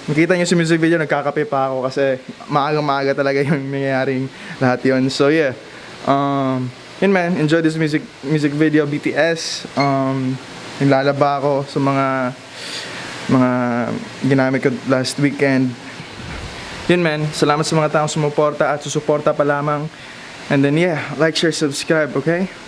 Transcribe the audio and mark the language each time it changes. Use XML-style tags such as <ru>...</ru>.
<tl>Nakita niyo sa music video, nagkakape pa ako kasi maaga talaga yung nangyayaring lahat yun.</tl> <en>So yeah,</en> <tl>yun man,</tl> <en>enjoy this music video BTS.</en> <tl>Naglalaba ako sa mga ginamit ko</tl> <en>last weekend.</en> <tl>Yun man, salamat sa mga taong sumuporta at susuporta pa lamang.</tl> <en>And then yeah, like, share, subscribe, okay?</en>